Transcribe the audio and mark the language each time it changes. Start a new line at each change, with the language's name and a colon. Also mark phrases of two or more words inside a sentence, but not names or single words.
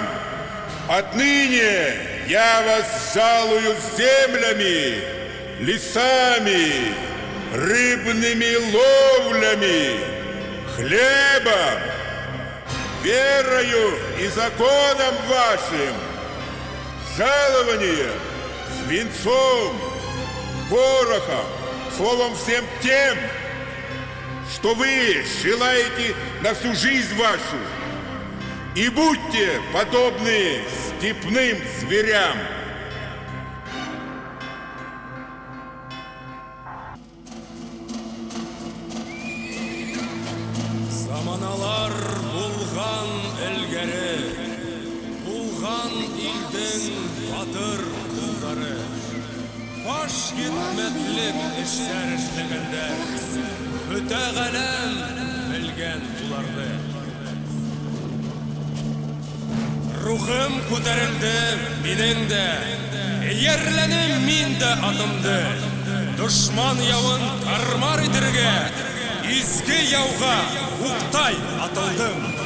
Russian: Отныне я вас жалую землями, лесами, рыбными ловлями, хлебом, верою и законом вашим, жалованием, свинцом, порохом, словом всем тем, что вы желаете на всю жизнь вашу. И будьте подобны степным зверям.
Tatar: Заманалар булган элгәре, булган илден батыр кызлары. Баш хикмәтлек эшләр эшләгәндә, бөтә галәм белгән буларды. Рухым күтәрелде минең дә, иярләнем мин дә атымды. Дошман явын кармар итәргә, изге яуга уктай атылдым.